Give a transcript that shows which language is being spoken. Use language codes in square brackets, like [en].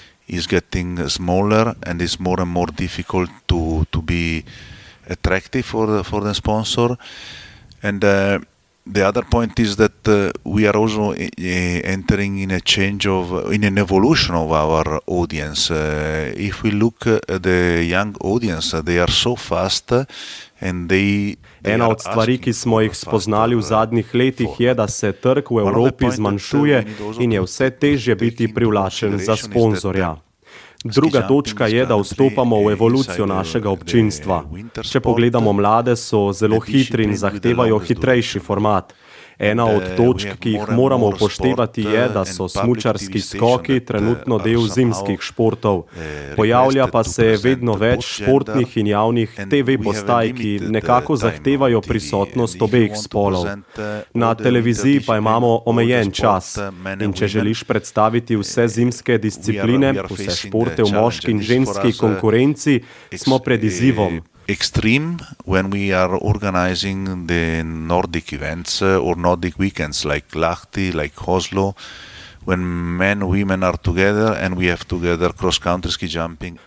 [en] Is getting smaller and is more and more difficult to be attractive for the sponsor. And the other point is that we are also entering in an evolution of our audience. If we look at the young audience, they are so fast and they [sl] Ena od stvari, ki smo jih spoznali v zadnjih letih, je, da se trg v Evropi zmanjšuje in je vse težje biti privlačen za sponzorja. Druga točka je, da vstopamo v evolucijo našega občinstva. Če pogledamo mlade, so zelo hitri in zahtevajo hitrejši format. Ena od točk, ki jih moramo upoštevati, je, da so smučarski skoki trenutno del zimskih športov. Pojavlja pa se vedno več športnih in javnih TV postaj, ki nekako zahtevajo prisotnost obeh spolov. Na televiziji pa imamo omejen čas. In če želiš predstaviti vse zimske discipline, vse športe v moški in ženski konkurenci, smo pred izzivom. [en] Extreme when we are organizing the Nordic events or Nordic weekends like Lahti, like Oslo. when men, women are together and we have together cross-country ski jumping.